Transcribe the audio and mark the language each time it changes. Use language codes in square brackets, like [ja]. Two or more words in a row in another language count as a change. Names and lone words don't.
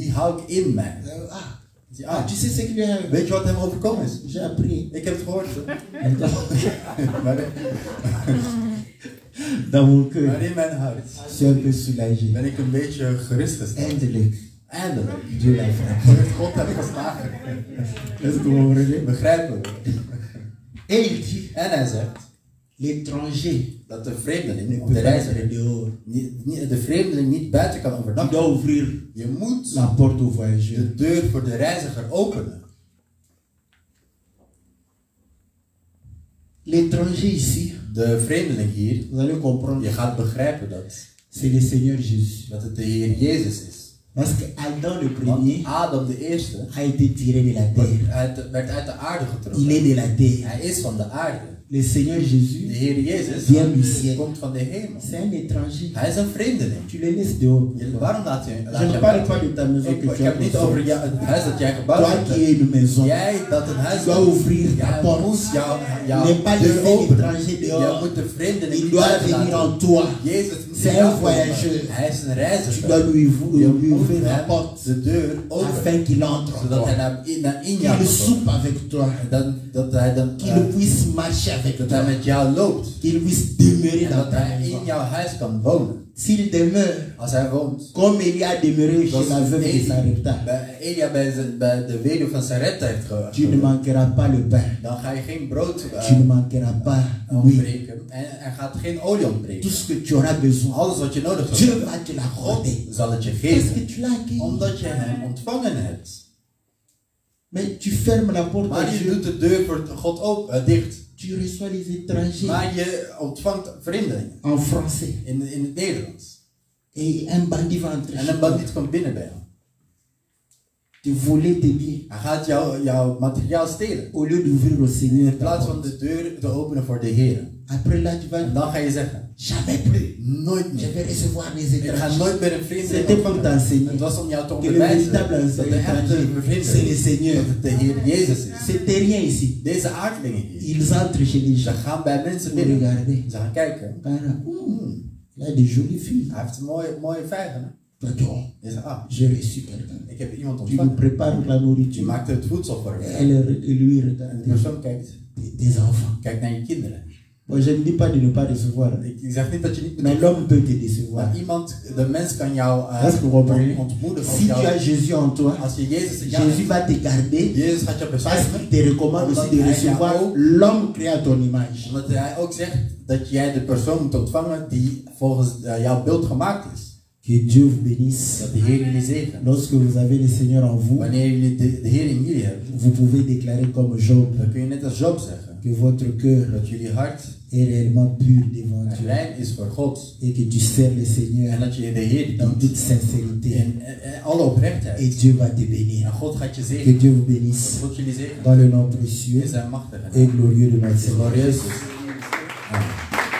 [nl] die hou ik in mij. [fr] Ah, tu sais ce qui lui est arrivé? [nl] Weet je wat hem overkomen is? [fr] J'ai appris. [nl] Ik heb het gehoord. [fr] Dans mon cœur, [nl] Maar in mijn hart [fr] je suis un peu soulagé. [nl] ben ik een beetje gerustgesteld. Eindelijk, Eindelijk. [fr] Dieu l'a frappé. [nl] Heeft God hem geslagen. [fr] Est-ce que vous comprenez? [nl] Begrijpen we. [fr] Et il dit, [nl] En hij zegt [fr] l'étranger [nl] dat de [fr] ne [nl] vreemdeling, of [fr] peut [nl] de [fr] pas être [nl] reiziger, [fr] dehors. [nl] de vreemdeling niet buiten kan [fr] Tu [nl] overnachten. [fr] dois ouvrir [nl] Je moet [fr] la porte au voyageur. [nl] de deur voor de reiziger openen. [fr] L'étranger ici, [nl] De vreemdeling hier, [fr] vous allez comprendre, [nl] je gaat begrijpen dat [fr] c'est le Seigneur Jésus. [nl] het de Heer Jezus is. [fr] Parce que Adam le [nl] Want [fr] premier [nl] Adam de eerste [fr] a été tiré de la terre. [nl] werd uit de aarde [fr] Il est [nl] getrokken. [fr] de la terre. [nl] Hij is van de aarde. [fr] Le Seigneur [nl] De Jésus Heer Jezus [fr] vient du ciel. [nl] komt van de hemel. [fr] C'est un étranger. [nl] Hij is een vreemdeling. [fr] Tu le laisses dehors. [nl] Waarom laat je [fr] Je ne parle pas de ta maison [nl] Ik [fr] que tu as [nl] heb niet over [fr] construite. [nl] het huis dat jij gebouwd [fr] Toi [nl] hebt. [fr] qui es une maison, [nl] Jij dat een huis [fr] tu dois ouvrir ta [nl] Jij [fr] porte. [nl] moet jouw [fr] Ne pas [nl] deur [fr] laisser [nl] openen. [fr] l'étranger [nl] Jij [fr] dehors. [nl] moet de vreemdeling [fr] Il [nl] niet [fr] doit [nl] buiten [fr] venir [nl] laten. [fr] en toi. [nl] Jezus moet [fr] C'est [nl] in [fr] un [nl] jou komen. [fr] voyageur. [nl] Hij is een [fr] Tu [nl] reiziger. [fr] dois lui [nl] Je [fr] lui [nl] moet [fr] ouvrir la [nl] hem [fr] porte [nl] de deur openen. [fr] afin qu'il entre en [nl] Zodat hij [fr] toi. [nl] naar in jou [fr] Qu'il [nl] komt. [fr] soupe avec toi. [nl] Dat hij dan [fr] Qu'il puisse marcher avec [nl] dat hij [fr] toi. [nl] met jou loopt. [fr] Qu'il puisse demeurer [nl] En [fr] dans [nl] dat [fr] ta [nl] hij in [fr] maison. [nl] jouw huis kan wonen. [fr] S'il demeure [nl] Als hij woont. [fr] comme Elia a demeuré chez [nl] Zoals [fr] la veuve de Sarepta, [nl] bij Elia bij de weduwe van Sarepta heeft [fr] tu ne manqueras pas le pain. [nl] dan ga je geen brood [fr] Tu ne manqueras pas l'huile. [nl] ontbreken. En er gaat geen olie [fr] Tout [nl] ontbreken. [fr] ce que tu auras besoin, [nl] Alles wat je nodig hebt. [fr] Dieu va te [nl] God [fr] l'accorder. [nl] zal het je [fr] Parce que [nl] geven. [fr] tu l'as acquis. [nl] Omdat je hem ontvangen hebt. [fr] Mais tu fermes la porte à [nl] Maar je [fr] Dieu. [nl] doet de deur voor God ook dicht. [fr] Tu reçois les étrangers [nl] Maar je ontvangt vreemdelingen. [fr] en français. [nl] In het Nederlands. [fr] Et un bandit va entrer [nl] En [fr] chez [nl] een [fr] toi. [nl] bandiet komt binnen bij jou. [fr] Te voler tes biens. [nl] Hij gaat jouw materiaal stelen. [fr] Au lieu d'ouvrir au Seigneur [nl] In [fr] ta [nl] plaats van [fr] porte. [nl] de deur te openen voor de Heer. [fr] Après là, tu vas [nl] En dan ga je zeggen, [fr] jamais plus. [nl] nooit [fr] Je [nl] meer. [fr] vais recevoir les [nl] Ik ga [fr] étrangers. [nl] nooit meer een vreemdeling [fr] C'était pour [nl] ontvangen. [fr] t'enseigner [nl] Het was om jou te [fr] que le [nl] onderwijzen dat [fr] véritable [nl] de echte [fr] étranger, c'est le [nl] vreemdeling, [fr] Seigneur. [nl] dat het de Heer Jezus is. [fr] C'est terrien ici. [nl] Deze aardlingen hier, [fr] Ils entrent chez les [nl] ze [fr] gens [nl] gaan bij mensen [fr] pour [nl] binnen. [fr] regarder. [nl] Ze gaan kijken. [fr] Il a des jolies filles. [nl] Hij heeft een mooie vijgen. Hè? [fr] Pardon, [nl] Je zegt, [fr] j'ai reçu quelqu'un. [nl] ik heb iemand [fr] Tu lui [nl] ontvangen. [fr] prépares la [nl] Je [fr] nourriture. [nl] maakt het voedsel voor hem. [fr] Elle lui [nl] En [fr] regarde [nl] de persoon kijkt, [fr] des enfants. [nl] kijk naar je kinderen. [fr] Moi, je ne dis pas de ne pas recevoir. [nl] Ik zeg niet dat je niet moet [fr] Mais [nl] ontvangen. [fr] l'homme peut te décevoir. [nl] Maar de mens kan jou [fr] Est-ce que vous comprenez? [nl] ontmoedigen. [fr] Si tu as Jésus en toi, [nl] Als je Jezus in jou Jésus hebt, [fr] va te garder [nl] Jezus gaat jou [fr] parce [nl] beschermen. [fr] qu'il te recommande aussi de recevoir l'homme créé à ton image. [nl] Omdat hij ook zegt dat jij de persoon moet ontvangen die volgens jouw beeld gemaakt is. [fr] Que Dieu vous bénisse. [nl] Dat de Heer jullie zegen. [fr] Lorsque vous avez le Seigneur en vous, [nl] Wanneer jullie de Heer in jullie hebben, [fr] vous pouvez déclarer comme Job [nl] dan kun je net als Job zeggen [fr] que votre cœur [nl] dat jullie hart [fr] est réellement pur devant Dieu [nl] rein is voor God. [fr] et que tu sers le [nl] En [fr] Seigneur [nl] dat je de Heer [fr] dans [nl] dient [fr] toute sincérité [nl] in alle oprechtheid. [fr] et Dieu va te [nl] En [fr] bénir. [nl] God gaat je [fr] Que [nl] zegenen. [fr] Dieu vous bénisse [nl] God jullie zegenen. [fr] dans le nom précieux [nl] In zijn machtige [fr] et [nl] naam. [fr] glorieux de notre Seigneur. [nl] Glorieus is. Amen.